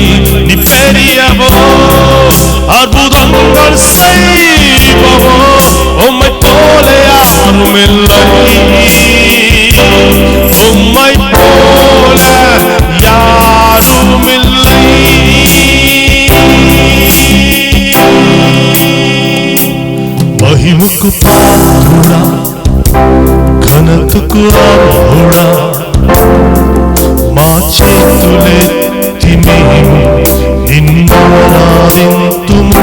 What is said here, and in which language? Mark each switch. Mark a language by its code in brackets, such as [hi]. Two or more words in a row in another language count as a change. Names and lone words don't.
[ta] நீ பெரியவோ, அற்புதங்கள் செய்பவோ, உம்மை போல யாரும் இல்லை, உம்மை போல யாரும் இல்லை. [te] మహిమకు పాత్రుడా, ఘనతకు అర్హుడా, మా చేతులెత్తి మేము నిన్నారాధింతుము.